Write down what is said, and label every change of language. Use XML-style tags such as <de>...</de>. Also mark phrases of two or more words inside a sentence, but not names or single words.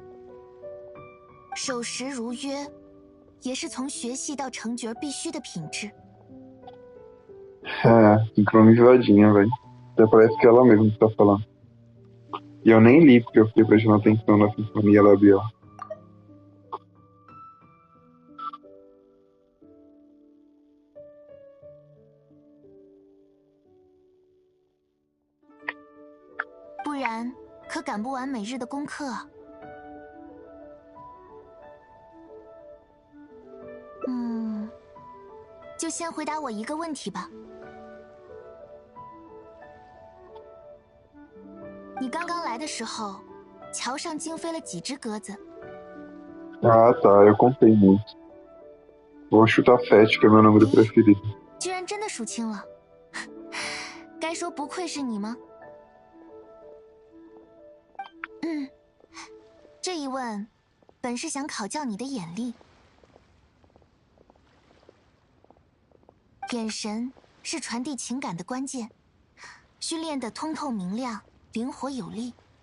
<zh>守时如约，也是从学戏到成角必须的品质。</zh> <pt>É, sincronizadinha, velho. Até parece que é ela mesma que tá falando. E eu nem li, porque eu fiquei prestando atenção na sinfonia labial.</pt> <zh>可赶不完每日的功课啊。就先回答我一个问题吧。你刚刚来的时候，桥上惊飞了几只鸽子？</zh> <pt>Ah, tá, eu contei muito. Vou chutar 7, que é meu número preferido.</pt> <zh>居然真的数清了，该说不愧是你吗？这一问，本是想考教你的眼力。眼神是传递情感的关键，需练得通透明亮、灵活有力。</zh>